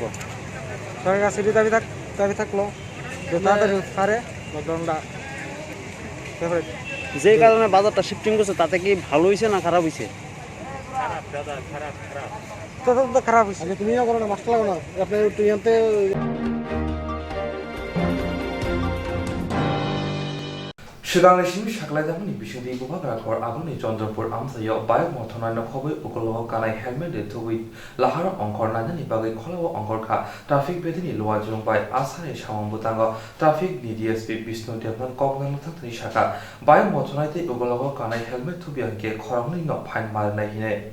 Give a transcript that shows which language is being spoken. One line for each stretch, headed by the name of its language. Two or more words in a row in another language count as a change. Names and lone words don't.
Bangla: সরকারের কাছে দাবি থাকলো যে তাড়াতাড়ি পারে লকডাউনটা যে কারণে বাজারটা শিফটিং করছে তাতে কি ভালো হয়েছে না খারাপ হয়েছে খারাপ হয়েছে তুমিও করো না মাস্টার লাগো না আপনার তুইতে
Kok Borok: Sigang simi shaklai damani bishodi bubagra khor aguni Chandrapur amsayo bayok mothonai no khoboi ukologo kanai helmet de thui lahara ongkor nanani bagai kholawo ongkor kha traffic bedini lowa jong bai asare samang butango traffic DDSP Bishnu Devman Kokborok thakni shaka bayok mothonai te ukologo kanai helmet thubian ke khorangni no phain marnai hine